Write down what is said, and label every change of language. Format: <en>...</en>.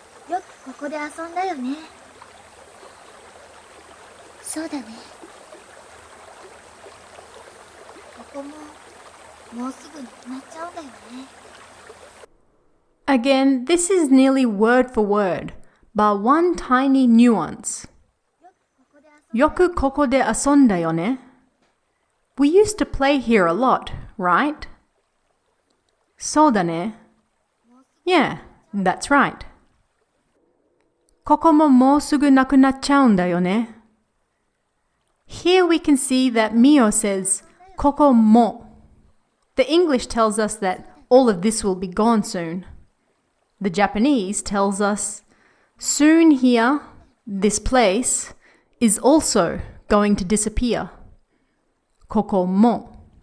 <ja>よくここで遊んだよね。そうだね。ここももうすぐなくなっちゃうんだよね。</ja> <en>Again, this is nearly word for word, but one tiny nuance.</en> <ja>よくここで遊んだよね.</ja> <en>We used to play here a lot, right?</en> <ja>そうだね.</ja> <en>Yeah, that's right.</en> <ja>ここももうすぐなくなっちゃうんだよね.</ja> <en>Here we can see that Mio says ここも. The English tells us that all of this will be gone soon. The Japanese tells us, soon here, this place, is also going to disappear. Koko mo.</en>